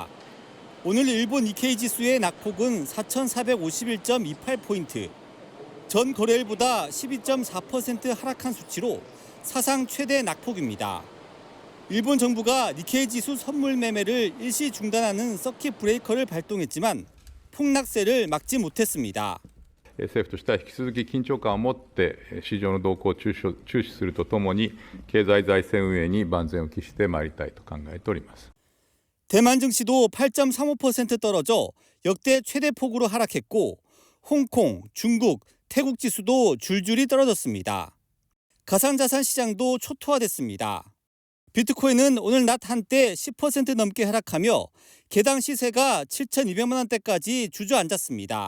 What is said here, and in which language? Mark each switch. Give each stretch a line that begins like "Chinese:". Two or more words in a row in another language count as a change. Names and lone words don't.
Korean: 오늘 일본 니케이 지수의 낙폭은 4,451.28포인트. 전 거래일보다 12.4% 하락한 수치로 사상 최대 낙폭입니다. 일본 정부가 니케이 지수 선물 매매를 일시 중단하는 서킷 브레이커를 발동했지만 폭락세를 막지 못했습니다.
Japanese: 政府としては引き続き緊張感を持って市場の動向を注視するとともに経済財政運営に万全を期してまいりたいと考えております。
Korean: 대만 증시도 8.35% 떨어져 역대 최대 폭으로 하락했고 홍콩, 중국, 태국 지수도 줄줄이 떨어졌습니다. 가상자산 시장도 초토화됐습니다. 비트코인은 오늘 낮 한때 10% 넘게 하락하며 개당 시세가 7,200만 원대까지 주저앉았습니다.